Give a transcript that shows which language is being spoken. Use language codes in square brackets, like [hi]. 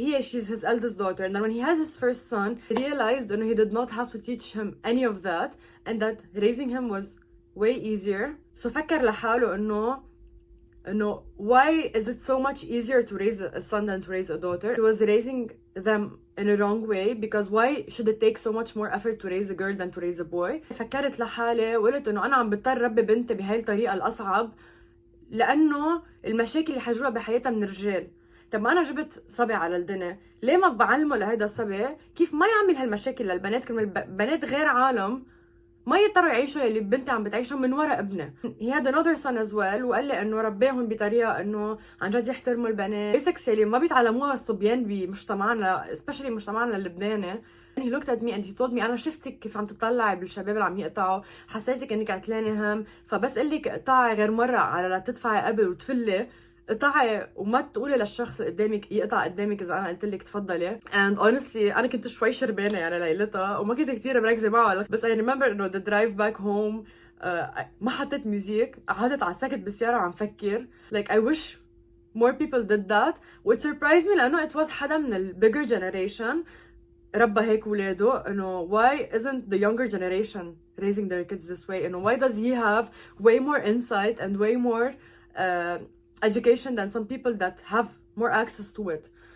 [en] She's his eldest daughter, and then when he had his first son, he realized he did not have to teach him any of that, and that raising him was way easier. So [ar] فكر لحاله إنه [en] why is it so much easier to raise a son than to raise a daughter? He was raising them in a wrong way, because why should it take so much more effort to raise a girl than to raise a boy? [ar] فكرت لحالي وقلت إنه أنا عم بضطر ربي بنتي بهاي الطريقة الأصعب لأنه المشاكل اللي حجوها بحياتها من الرجال. طب ما أنا جبت صبي على الدنيا، ليه ما بعلمه لهيدا الصبي كيف ما يعمل هالمشاكل للبنات؟ كرمال البنات غير عالم ما يضطروا يعيشوا اللي بنتي عم بتعيشهم من وراء ابنه. [en] He had another son as well, [ar] وقال لي انه ربيهم بطريقه انه عن جد يحترموا البنات. basics اللي ما بيتعلموها الصبيان بمجتمعنا، especially مجتمعنا اللبناني. [en] He looked at me and he told me [ar] أنا شفتك كيف عم تطلعي بالشباب اللي عم يقطعوا، حسيتك إنك عتلانة هم، فبس قلك اقطعي غير مرة على لا تدفعي قبل وتفلي، اقطعي وما تقولي للشخص اللي قدامك يقطع قدامك إذا أنا قلت لك تفضلي. [en] And honestly [ar] أنا كنت شوي شربانة ليلتها وما كنت كتير مركزة معه، بس [en] I remember [ar] إنه [en] the drive back home [ar] ما حطيت ميوزيك، قعدت على السكت بالسيارة وعم فكر [en] I wish more people did that. What surprised me [ar] لأنه [en] it was [ar] حدا من ال [en] bigger generation [ar] ربى هيك ولاده. [en] why isn't the younger generation raising their kids this way? why does he have way more insight and way more education than some people that have more access to it?